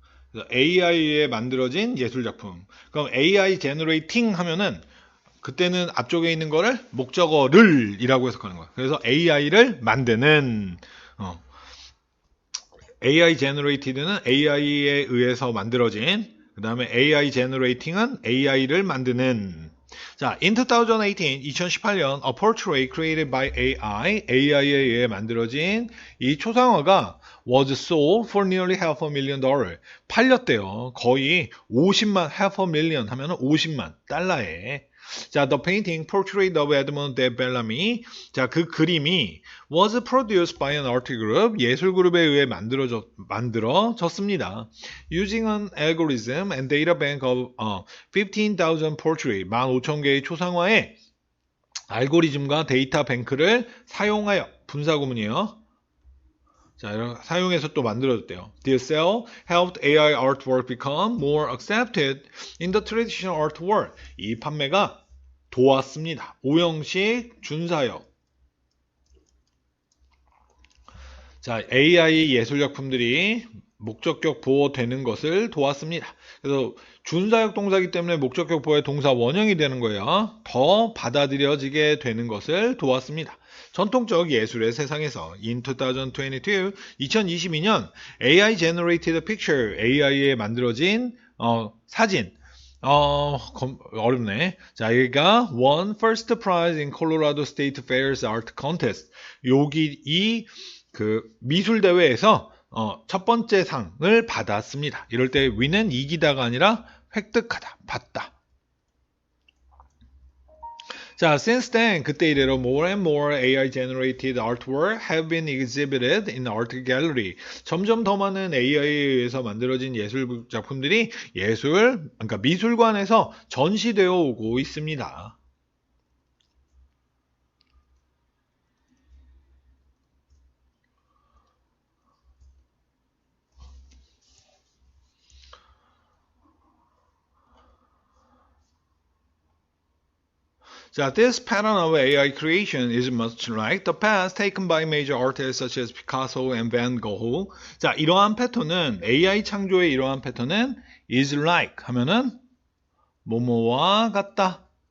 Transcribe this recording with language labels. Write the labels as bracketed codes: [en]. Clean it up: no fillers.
[ko] 그래서 AI에 만들어진 예술작품. 그럼 AI generating 하면은 그때는 앞쪽에 있는 거를 목적어를 이라고 해석하는 거야. 그래서 AI를 만드는 AI generated는 AI에 의해서 만들어진, 그 다음에 AI generating은 AI를 만드는. [en] 자, in 2018년 a portrait created by [ko] AI에 의해 만들어진 이 초상화가 [en] was sold for nearly $500,000. [ko] 팔렸대요. 거의 50만, $500,000 하면 50만 달러에. [en] 자, the painting portrait of Edmond de Bellamy. 자, [ko] 그 그림이 [en] was produced by an art group. [ko] 예술 그룹에 의해 만들어졌습니다. [en] Using an algorithm and data bank of 15,000 portraits. [ko] 15,000개의 초상화에 알고리즘과 데이터 뱅크를 사용하여 분사구문이에요. 자, 사용해서 또 만들어졌대요. [en] This cell helped AI artwork become more accepted in the traditional art world. [ko] 이 판매가 도왔습니다. 오형식 준사역. 자, AI 예술작품들이 목적격 보호되는 것을 도왔습니다. 그래서 준사역 동사이기 때문에 목적격 보호의 동사 원형이 되는 거예요. 더 받아들여지게 되는 것을 도왔습니다. 전통적 예술의 세상에서 in 2022, 2022년 [en] AI generated picture, [ko] AI에 만들어진 사진 어렵네. [en] 자, [ko] 여기가 [en] won first prize in Colorado State Fair's art contest. [ko] 여기 그 미술 대회에서 첫 번째 상을 받았습니다. 이럴 때 win은 이기다가 아니라 획득하다, 받다. [en] 자, since then, [ko] 그때 이래로 [en] more and more AI-generated artwork have been exhibited in art gallery. [ko] 점점 더 많은 AI에 의해서 만들어진 예술 작품들이 그러니까 미술관에서 전시되어 오고 있습니다. [en] 자, this pattern of AI creation is much like the paths taken by major artists such as Picasso and Van Gogh. [ko] 자, 이러한 패턴은 AI 창조의 이러한 패턴은 is like 하면은 뭐뭐와 같다.